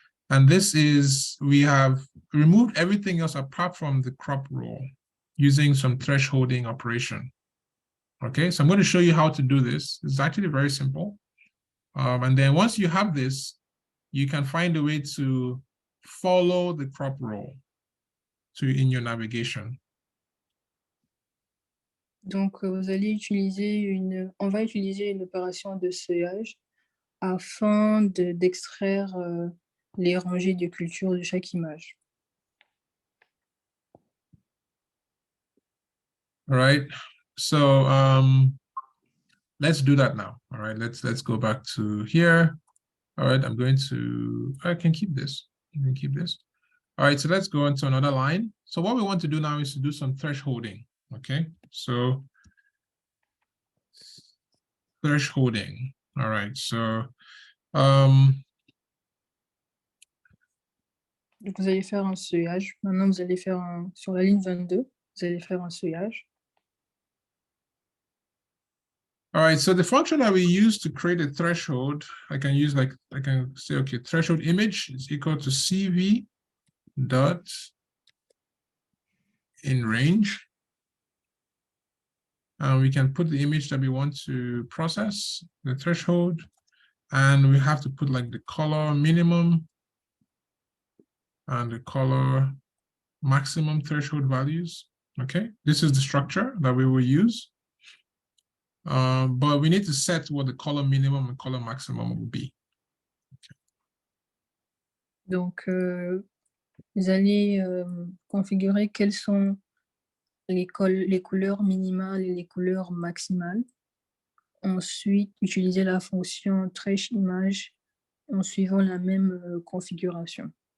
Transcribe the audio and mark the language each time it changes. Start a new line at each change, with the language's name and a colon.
English: And we have removed everything else apart from the crop roll using some thresholding operation. Okay, so I'm going to show you how to do this. It's actually very simple. And then once you have this, you can find a way to follow the crop roll in your navigation.
French: Donc, vous allez utiliser on va utiliser une opération de seuillage afin d'extraire les rangées de culture de chaque image.
English: All right, so let's do that now. All right, let's go back to here. All right, I can keep this. You can keep this. All right, so let's go on to another line. So what we want to do now is to do some thresholding. Okay, so thresholding. All right, so
French: donc, vous allez faire un seuillage. Maintenant, vous allez faire sur la ligne 22, vous allez faire un seuillage.
English: All right, so the function that we use to create a threshold, I can say, okay, threshold image is equal to CV dot in range. We can put the image that we want to process, the threshold, and we have to put like the color minimum and the color maximum threshold values. Okay, this is the structure that we will use. But we need to set what the color minimum and color maximum will be. Okay.
French: Donc, vous allez configurer quelles sont les couleurs minimales et les couleurs maximales. Ensuite, utiliser la fonction trace image en suivant la même configuration.